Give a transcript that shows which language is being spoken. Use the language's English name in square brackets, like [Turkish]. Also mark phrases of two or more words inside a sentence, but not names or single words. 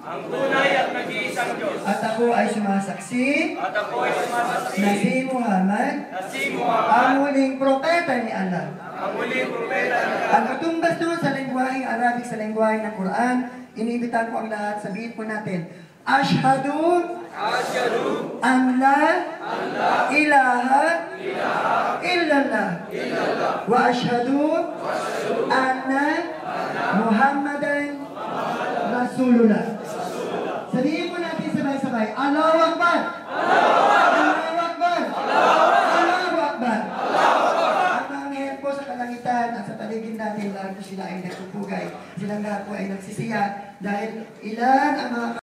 [Filipino] At ako ay sumasaksi na si Muhammad ang huling propeta ni Allah. Ang katumbas doon sa lengguwaheng Arabic, sa lengguwaheng ng Quran, inibitan ko ang lahat, sabihin po natin, [Arabic] أشهد أن لا إله إلا الله وأشهد أن محمدا رسول الله. [Filipino] Sabihin mo natin sabay-sabay, [Arabic] الله أكبر! الله أكبر الله أكبر! [Filipino] Ang mga ngayon po sa kalangitan at sa paligid natin, lahat sila ay nagpupugay. Silang lahat po ay nagsisiya dahil ilan ang mga